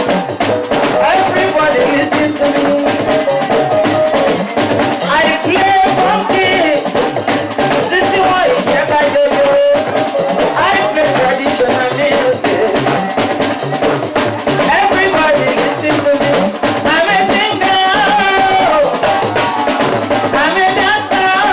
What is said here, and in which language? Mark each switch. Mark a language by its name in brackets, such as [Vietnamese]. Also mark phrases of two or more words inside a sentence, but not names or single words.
[English] Everybody listen to me. I play funky. [Yoruba] Sisi wọ́n ìjẹ́ ká jọjọ. [English] I play traditional music. Everybody listen to me. I'm a singer. I'm a dancer.